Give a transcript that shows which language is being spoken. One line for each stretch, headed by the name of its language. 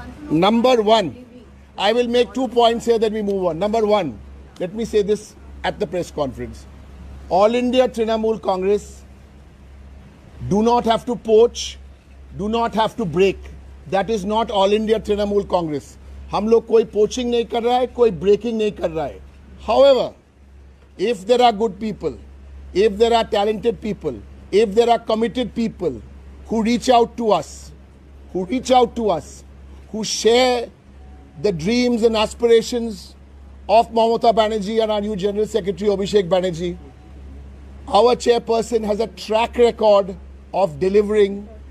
English: Number 1, I will make 2 points here, then we move on. Number 1, let me say this at the press conference. All India Trinamool Congress do not have to poach, do not have to break. That is not All India Trinamool Congress.
Hindi: हम लोग कोई poaching नहीं कर रहा है, कोई breaking नहीं कर रहा है.
English: However, if there are good people, if there are talented people, if there are committed people who reach out to us, who share the dreams and aspirations of Mamata Banerjee and our new General Secretary Abhishek Banerjee, our chairperson has a track record of delivering.